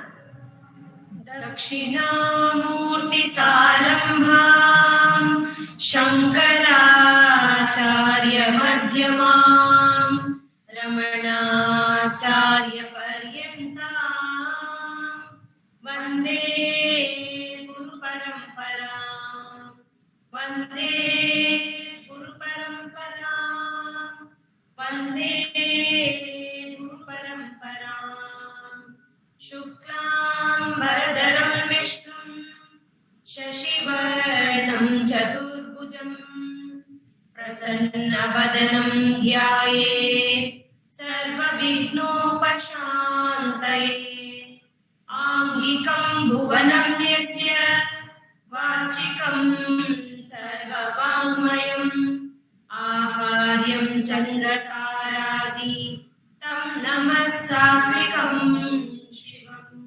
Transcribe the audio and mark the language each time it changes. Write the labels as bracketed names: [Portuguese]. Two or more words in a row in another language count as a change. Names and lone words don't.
[Sanskrit] ದಕ್ಷಿಣಾಮೂರ್ತಿ ಸಾರಂಭಾಂ ಶಂಕರಾಚಾರ್ಯ ಮಧ್ಯಮಾಂ ರಮಣಾಚಾರ್ಯ ಪರ್ಯಂತಾಂ ವಂದೇ ಗುರು ಪರಂಪರಾಂ ವಂದೇ ಗುರು ಪರಂಪರಾಂ ವಂದೇ ಗುರು ಪರಂಪರಾಂ. ಶುಕ್ಲಾಂಬರಧರಂ ವಿಷ್ಣುಂ ಶಶಿವರ್ಣಂ ಚತುರ್ಭುಜಂ ಪ್ರಸನ್ನವದನಂ ಧ್ಯಾಯೇತ್ ಸರ್ವವಿಘ್ನೋಪಶಾಂತಯೇ. ಆಂಗಿಕಂ ಭುವನಂ ಯಸ್ಯ ವಾಚಿಕಂ ಸರ್ವವಾङ्ಮಯಂ ಆಹಾರ್ಯಂ ಚಂದ್ರತಾರಾದಿ ತಂ ನಮಃ ಸಾತ್ವಿಕಂ ಶಿವಂ.